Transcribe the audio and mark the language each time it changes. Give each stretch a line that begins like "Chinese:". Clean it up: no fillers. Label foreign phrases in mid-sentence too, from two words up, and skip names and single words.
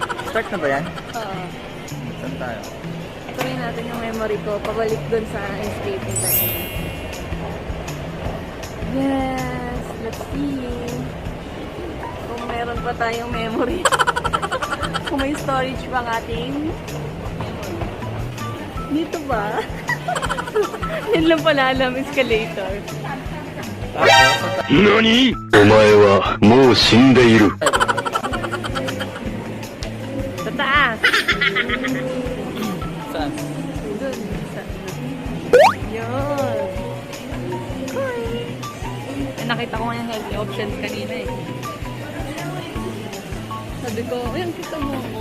Filipino: Start na ba yan? Oo. Saan tayo? Tuloy natin yung memory ko. Pabalik dun sa escaping kanina.
English: Yes! Let's see.
Filipino: Kung meron pa tayong memory. Kung may storage pa ang ating memory. Dito ba? Yan lang pala alam, escalator. NANI?!
Japanese: お前はもう死んでいる。
Filipino: Sa taas! Saan? Dun. Sa... Yun! Eh, nakita ko nga yung
English: healthy options
Filipino: kanina eh. Sabi ko, ayun, kita mo ako.